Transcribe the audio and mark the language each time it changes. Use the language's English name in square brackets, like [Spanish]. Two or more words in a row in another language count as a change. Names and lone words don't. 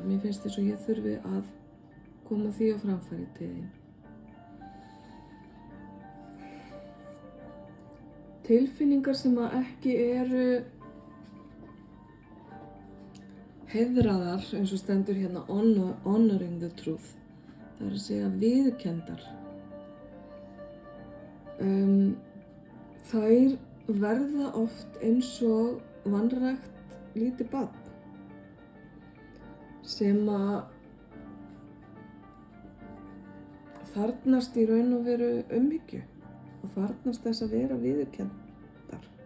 [Icelandic] Mér finnst þess að ég þurfi að koma því á framfæri til þín. Tilfinningar sem að ekki eru heiðraðar, eins og stendur hérna [English] honoring the truth, [Icelandic] það er að segja viðurkenndar. Þær verða oft eins og vanrækt lítið barn sem að þarfnast í raun og veru umhyggju og þarfnast þess að vera viðurkenndar.